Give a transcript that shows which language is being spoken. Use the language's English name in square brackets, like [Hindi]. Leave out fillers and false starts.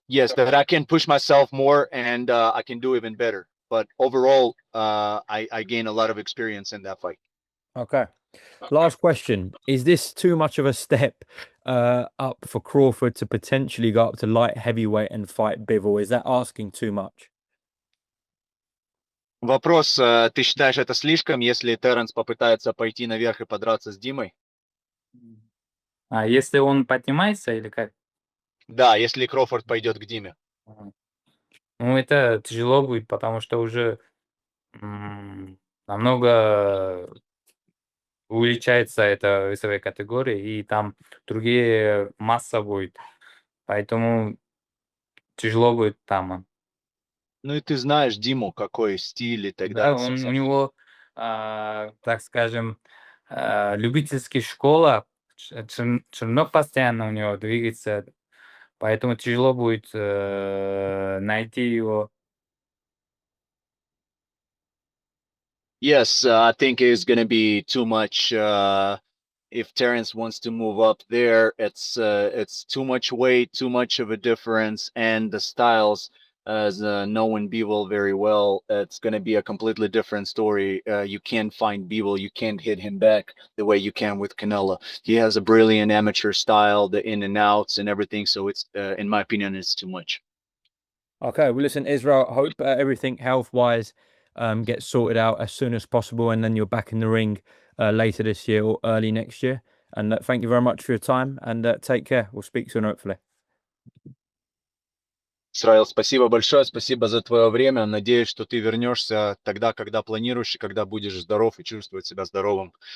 [English] Yes, that I can push myself more and I can do even better. But overall, I gain a lot of experience in that fight. Okay. Last question. Is this too much of a step up for Crawford to potentially go up to light heavyweight and fight Bivol? Is that asking too much? [Russian] Вопрос, ты считаешь это слишком, если Терренс попытается пойти наверх и подраться с Димой? А если он поднимается или как? Да, если Кроуфорд пойдет к Диме. Мгм. Ну, это тяжело будет, потому что уже намного увеличается эта весовая категория, и там другие масса будет. Поэтому тяжело будет там. Ну и ты знаешь Диму, какой стиль и так Да, далее. у него, так скажем, любительская школа, чернок постоянно у него двигается, поэтому тяжело будет найти его. [English] Yes, I think it's going to be too much. If Terence wants to move up there, it's too much weight, too much of a difference, and the styles. As knowing Bivol very well, it's going to be a completely different story. You can't find Bivol, you can't hit him back the way you can with Canelo. He has a brilliant amateur style, the in and outs and everything. So it's, in my opinion, it's too much. Okay, well, listen, Israel, I hope everything health-wise gets sorted out as soon as possible, and then you're back in the ring later this year or early next year. And thank you very much for your time, and take care. We'll speak soon, hopefully. [Russian] Israil, спасибо большое, спасибо за твое время. Надеюсь, что ты вернешься тогда, когда планируешь, и когда будешь здоров и чувствовать себя здоровым.